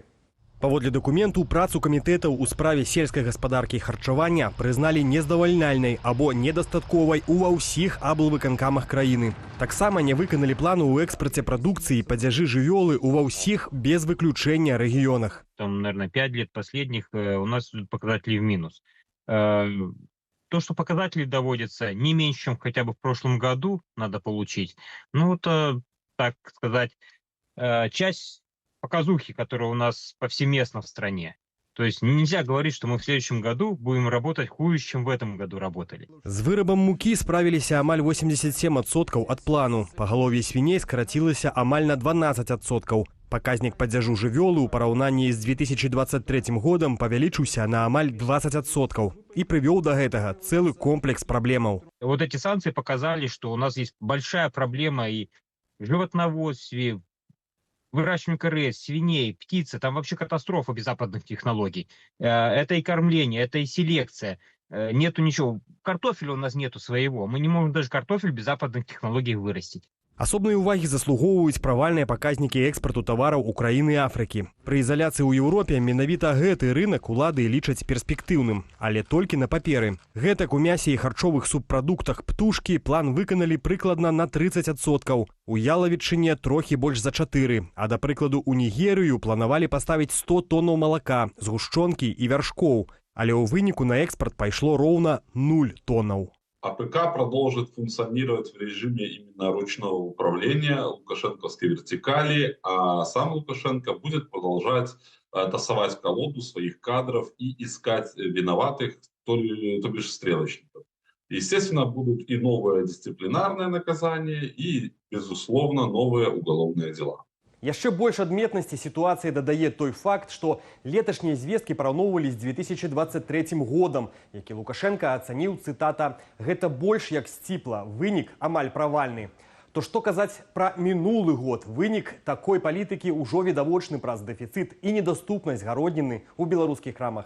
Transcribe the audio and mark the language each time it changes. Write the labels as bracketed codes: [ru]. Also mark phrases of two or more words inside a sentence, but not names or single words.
[be] Паводле дакументу, працу камітэтаў у справе сельскай гаспадаркі і харчавання прызналі нездавальнальнай або недастатковай ува ўсіх аблвыканкамах краіны. Таксама не выканалі плану ў экспарце прадукцыі і падзяжы жывёлы ува ўсіх без выключэння рэгіёнах. [ru] Там, наверное, 5 лет последних у нас показатели в минус. То, что показатели доводятся не меньше, чем хотя бы в прошлом году, надо получить. Ну, это, так сказать, часть показухи, которая у нас повсеместно в стране. То есть нельзя говорить, что мы в следующем году будем работать хуже, чем в этом году работали. [be] З вырабам мукі справіліся амаль 87% ад плану. Пагалов'е свіней скарацілася амаль на 12%. Паказнік падзяжу жывёлы ў параўнанні з 2023 годам павялічыўся на амаль 20% і прывёў да гэтага цэлы комплекс праблемаў. [ru] Вот эти санкции показали, что у нас есть большая проблема и в животноводстве, выращивание КРС, свиней, птицы. Там вообще катастрофа без западных технологий. Это и кормление, это и селекция. Нету ничего. Картофеля у нас нету своего. Мы не можем даже картофель без западных технологий вырастить. [be] Асобнай увагі заслугоўваюць правальныя паказнікі экспарту тавараў Украіны і Афрыкі. Пры ізаляцыі ў Еўропе менавіта гэты рынак улады лічаць перспектыўным, але толькі на паперы. Гэтак у мясе і харчовых субпрадуктах птушкі план выканалі прыкладна на 30%. У ялавічыне трохі больш за 4, а да прыкладу у Нігерыю планавалі паставіць 100 тоннаў малака, згушчонкі і вяршкоў, але ў выніку на экспарт пайшло роўна 0 тоннаў. [ru] АПК продолжит функционировать в режиме именно ручного управления лукашенковской вертикали, а сам Лукашенко будет продолжать тасовать колоду своих кадров и искать виноватых, то бишь стрелочников. Естественно, будут и новые дисциплинарные наказания, и, безусловно, новые уголовные дела. [be] Яшчэ больш адметнасці сітуацыі дадае той факт, што леташнія звесткі параўноўвалі з 2023 годам, які Лукашенко ацаніў, цытата, «гэта больш як сціпла, вынік амаль правальны». То што казаць пра мінулы год? Вынік такой палітыкі ўжо відавочны праз дэфіцыт і недаступнасць гародніны ў беларускіх крамах.